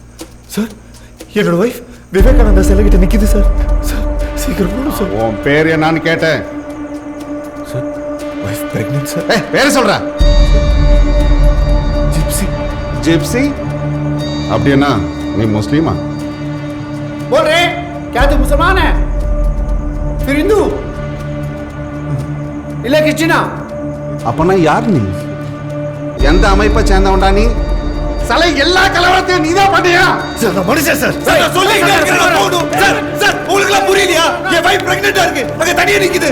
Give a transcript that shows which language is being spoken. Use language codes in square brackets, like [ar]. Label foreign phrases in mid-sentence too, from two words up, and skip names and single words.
[ta] சார் என்னோட வைஃப் விவேகானந்தா சிலை கிட்ட நிக்குது சார். சார் சீக்கிரம் போகணும் சார். உன் பேர் என்னன்னு கேட்டேன். சார் வைஃப் பிரெக்னென்ட் சார். ஏய், பேரை சொல்ற. ஜிப்சி. ஜிப்சி அப்படின்னா நீ முஸ்லீமா? [hi] बोल रहे क्या तू मुसलमान है फिर हिंदू [ta] இல்ல கிறிஸ்டினா? அப்பனா யார் நீ? எந்த அமைப்பை சேர்ந்தவன்டா நீ? சலை எல்லா கலவரத்தையும் நீதான் பண்ணியா? சார் நான் மனுஷன் சார். சார் நான் சொல்லிட்டே இருக்கேன், நான் போகணும். சார் சார் உங்களுக்கு புரியலையா? என் வைஃப் பிரெக்னென்ட்டா இருக்கு, அங்க தனியா நிக்குது.